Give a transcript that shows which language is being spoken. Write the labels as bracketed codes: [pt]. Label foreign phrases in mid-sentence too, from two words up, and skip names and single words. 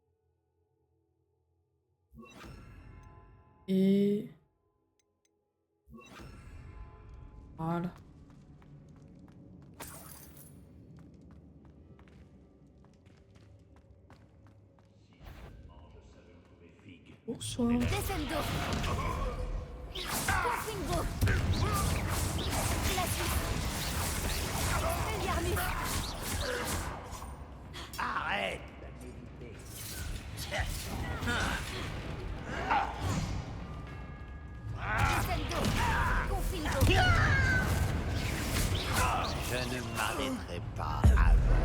[fr] Et... Voilà. Bonsoir. [la] Descendo. Confingo. Glacius. Expelliarmus. [fr] Arrête de m'éviter. [la] Descendo. Confingo. [fr] Je ne m'arrêterai pas avant.